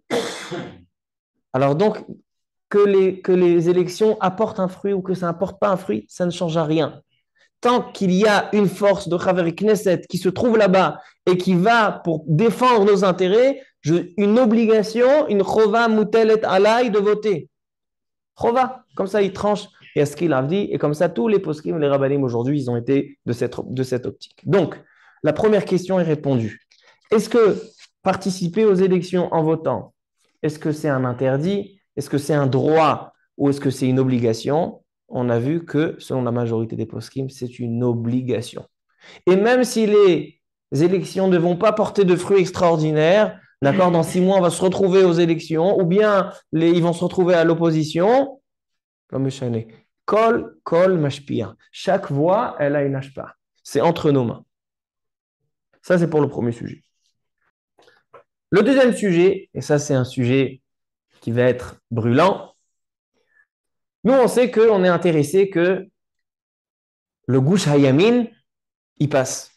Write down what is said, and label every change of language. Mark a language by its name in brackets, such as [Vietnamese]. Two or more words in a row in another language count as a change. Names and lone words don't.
[French] Alors donc, que les élections apportent un fruit ou que ça n'apporte pas un fruit, ça ne change à rien. Tant qu'il y a une force de [Hebrew] חבר כנסת [French] qui se trouve là-bas et qui va pour défendre nos intérêts, une obligation, une [Hebrew] חובה מוטלת עליי [French] de voter. Chova, comme ça il tranche et à ce qu'il a dit, et comme ça tous les poskim, les rabbanim aujourd'hui, ils ont été de cette optique. Donc, la première question est répondue. Est-ce que participer aux élections en votant, est-ce que c'est un interdit? Est-ce que c'est un droit? Ou est-ce que c'est une obligation? On a vu que, selon la majorité des poskim, c'est une obligation. Et même si les élections ne vont pas porter de fruits extraordinaires, d'accord, dans 6 mois, on va se retrouver aux élections, ou bien ils vont se retrouver à l'opposition, comme [Hebrew] כל משפיע. [French] Chaque voix, elle a une ashpa. C'est entre nos mains. Ça, c'est pour le premier sujet. Le deuxième sujet, et ça, c'est un sujet qui va être brûlant. Nous, on sait qu'on est intéressé que le Gush Hayamin, il passe.